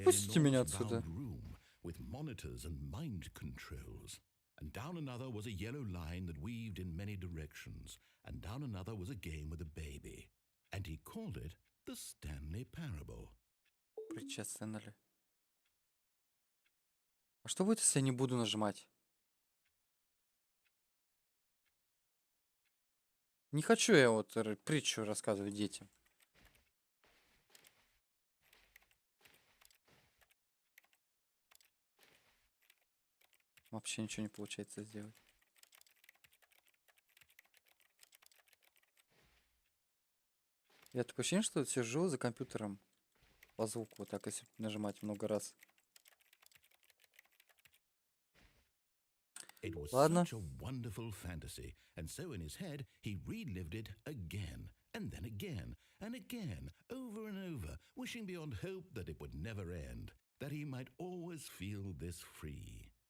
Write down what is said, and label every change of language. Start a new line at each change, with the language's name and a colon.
Russian: Выпустите меня
English: enormous
Russian: отсюда.
English: bound room with monitors and mind controls. And down another was a yellow line that weaved in many directions. And down another was a game with a baby. And he called it the Stanley Parable.
Russian: Притча Стэнли. А что будет, если я не буду нажимать? Не хочу я вот притчу рассказывать детям. Вообще ничего не получается сделать. Я такое ощущение, что вот сижу за компьютером по звуку, вот так, если нажимать много раз.
English: It was
Russian: Ладно.
English: such a wonderful fantasy, and so in his head he relived it again, and then again, and again, over and over, wishing beyond hope that it would never end, that he might always feel this free.